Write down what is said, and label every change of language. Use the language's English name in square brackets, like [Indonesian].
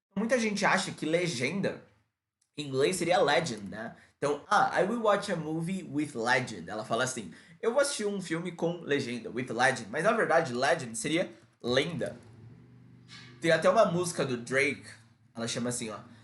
[Portuguese] Muita gente acha que legenda em inglês seria legend, né? [English] Então, I will watch a movie with legend. [Portuguese] Ela fala assim, eu vou assistir um filme com legenda, [English] with legend. [Portuguese] Mas na verdade, legend seria lenda. Tem até uma música do Drake, ela chama assim, ó.